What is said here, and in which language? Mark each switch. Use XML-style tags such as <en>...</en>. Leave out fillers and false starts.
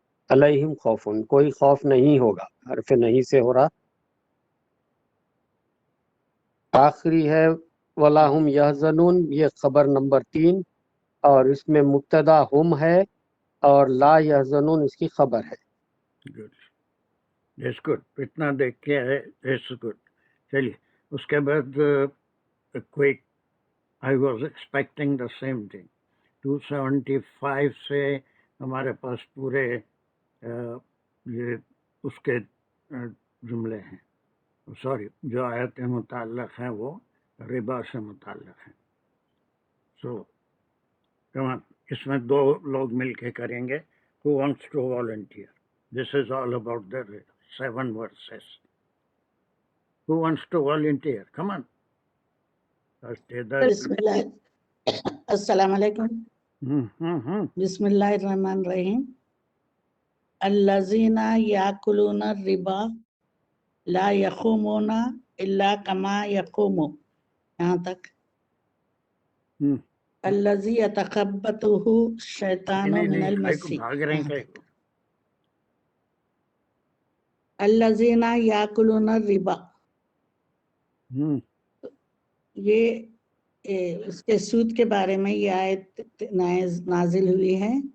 <ur>علیہم خوفن، کوئی خوف نہیں ہوگا، حرف نہیں سے ہو رہا. آخری ہے</ur> <ar>ولا ہم یحزنون،</ar> <ur>یہ خبر نمبر 3، اور اس میں مبتدا ہم ہے اور لا یحزنون اس کی خبر ہے.</ur> <en>Good. That's good.</en> <ur>اتنا دیکھ کے ہے.</ur> <en>That's good.</en> <ur>چلیے اس کے بعد کوئی</ur> <en>I was expecting the same thing.</en> <ur>275 سے ہمارے پاس پورے یہ اس کے جملے ہیں، سوری جو آیت متعلق ہیں وہ ربا سے متعلق ہیں. سو اس میں 2 لوگ مل کے کریں گے.</ur> <en>Who wants to volunteer? This is all about the 7 verses. Who wants to volunteer? Come on.</en> <ar>بسم اللہ. السلام علیکم. بسم اللہ الرحمن الرحیم. الذین یاکلون الربا لا یقومون الا کما یقوم،</ar> <ur>یہاں تک.</ur> <ar>الذی یتخبطہ الشیطان من المس. الذین یاکلون الربا،</ar> <ur>یہ اس کے سود کے بارے میں یہ آیت نازل ہوئی ہے.</ur>